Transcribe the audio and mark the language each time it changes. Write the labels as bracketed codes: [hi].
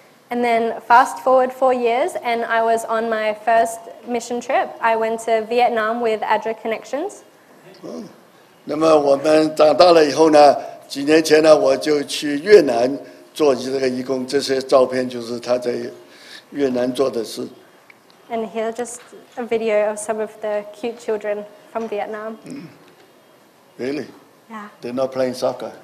[en] And then fast forward 4 years, and I was on my first mission trip. I went to Vietnam with ADRA Connections. [zh] 那么我们长大了以后呢，几年前呢，我就去越南做这个义工。这些照片就是他在越南做的事。 [en] And here's just a video of some of the cute children from Vietnam. Really? Yeah. They're not playing soccer.